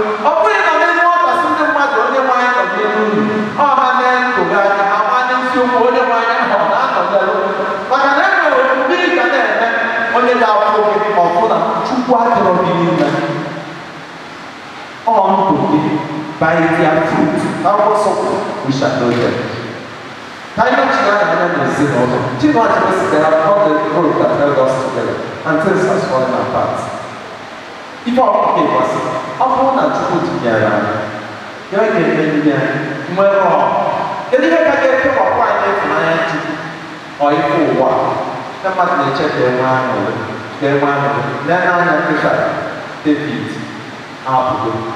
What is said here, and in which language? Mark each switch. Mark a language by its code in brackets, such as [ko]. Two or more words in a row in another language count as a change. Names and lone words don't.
[ig] Ọ bụghị na ndị nwata sị ndị mmadụ, "Onye nwe anyị nọ n'elu unu." Ọ ha na-etogharị, ha ma n'isiokwu, "Onye nwe anyị ahụ ọ na-anọ n'elu." Maka na e nwere omume ị ga na-eme, onye ga-afụ gị, ọ bụ na Chukwu adịrọ gị n'ime. Ọ ndụ gị, [en] by their fruit, [ig] akwụkwọ nsọ kwuru, [en] "We shall know them." [ig] Ka anyị jiri anya anya n'ezinụlọ. Chinua Achebe sị, [en] "There are not the road that held us together, and things has fallen apart." [ig] Ife ọkụkọ ịgbasị, ọ bụrụ na Chukwu tinyere anyị, ya ga-eme ndị anyị nwere ọṅụ. Kedu ihe ka ga-ekewapụ anyị ịfụnanya Chukwu? Ọ ife ụwa. Ndị mmadụ na-eche ka e nwee aṅụrị, ka e nwee aṅụrị. Lee n'anya dịka David abụgo.